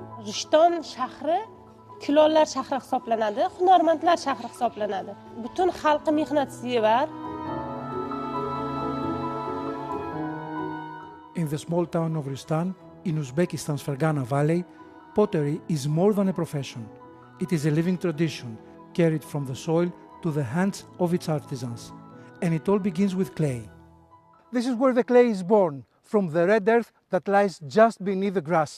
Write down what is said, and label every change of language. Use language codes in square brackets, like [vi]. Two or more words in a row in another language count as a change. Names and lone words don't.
[uz] Rishton shahri kulollar shahri hisoblanadi, hunarmandlar shahri hisoblanadi. Butun xalqi mehnatsevar. [en] In the small town of Ristan, in Uzbekistan's Fergana Valley, pottery is more than a profession. It is a living tradition, carried from the soil to the hands of its artisans. And it all begins with clay. This is where the clay is born, from the red earth that lies just beneath the grass.